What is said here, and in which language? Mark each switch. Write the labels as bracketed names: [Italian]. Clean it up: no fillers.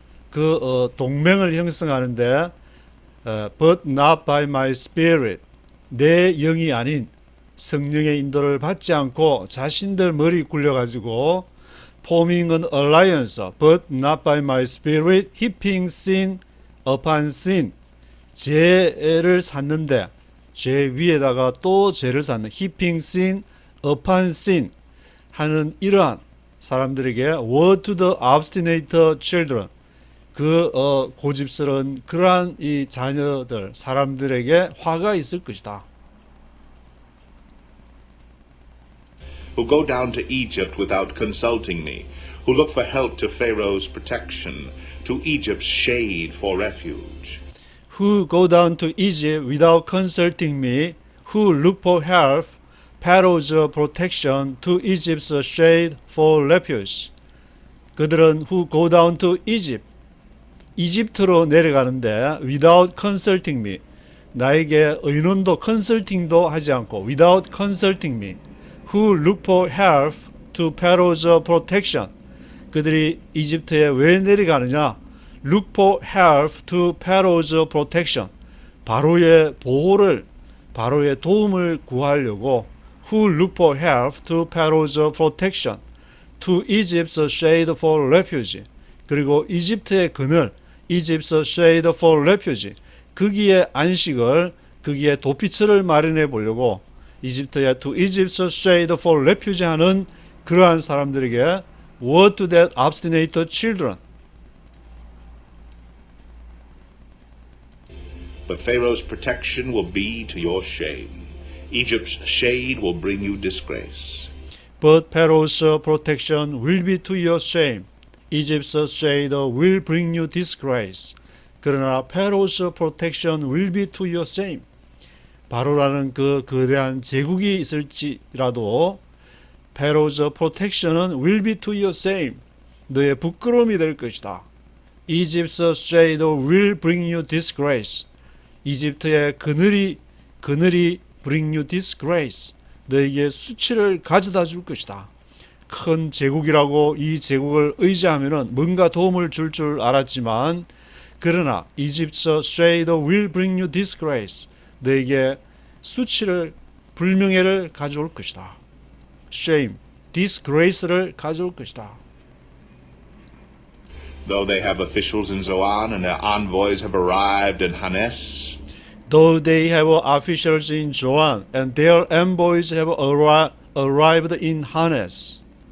[Korean] 그 동맹을 형성하는데 [English] but not by my spirit. [Korean] 내 영이 아닌 성령의 인도를 받지 않고 자신들 머리 굴려가지고 [English] forming an alliance but not by my spirit, heaping sin upon sin. 죄를 샀는데 죄 위에다가 또 죄를 샀는 heaping sin upon sin 하는 이러한 사람들에게 woe to the obstinate children. [Korean] 그 고집스러운 그러한 이 자녀들 사람들에게 화가 있을 것이다. [English] Who go down to Egypt without consulting me, who look for help to Pharaoh's protection, to Egypt's shade for refuge. Who go down to Egypt without consulting me, who look for help, Pharaoh's protection, to Egypt's shade for refuge. [Korean] 그들은 [English] who go down to Egypt, [Korean] 이집트로 내려가는데 [English] without consulting me, [Korean] 나에게 의논도 컨설팅도 하지 않고 [English] without consulting me, who look for help to Pharaoh's protection. [Korean] 그들이 이집트에 왜 내려가느냐? [English] Look for help to Pharaoh's protection. [Korean] 바로의 보호를, 바로의 도움을 구하려고 [English] who look for help to Pharaoh's protection, to Egypt's shade for refuge. [Korean] 그리고 이집트의 그늘, [English] Egypt's shade for refuge. [Korean] 거기에 안식을, 거기에 도피처를 마련해 보려고 이집트의 [English] to Egypt's shade for refuge [Korean] 하는 그러한 사람들에게 [English] woe to that obstinate children. But Pharaoh's protection will be to your shame. Egypt's shade will bring you disgrace. But Pharaoh's protection will be to your shame. Egypt's shade will bring you disgrace. [Korean] 그러나 [English] Pharaoh's protection will be to your shame. [Korean] 바로라는 그 거대한 제국이 있을지라도 [English] Pharaoh's protection은 will be to your shame. [Korean] 너의 부끄러움이 될 것이다. [English] Egypt's shade will bring you disgrace. [Korean] 이집트의 그늘이 [English] bring you disgrace. [Korean] 너에게 수치를 가져다 줄 것이다. 큰 제국이라고 이 제국을 의지하면은 뭔가 도움을 줄 알았지만 그러나 [English] Egypt's shade will bring you disgrace. [Korean] 너에게 수치를 불명예를 가져올 것이다. shame, disgrace를 가져올 것이다. [English] Though they have officials in Zoan and their envoys have arrived in Hanes, Though they have officials in Zoan and their envoys have arrived in Hanes.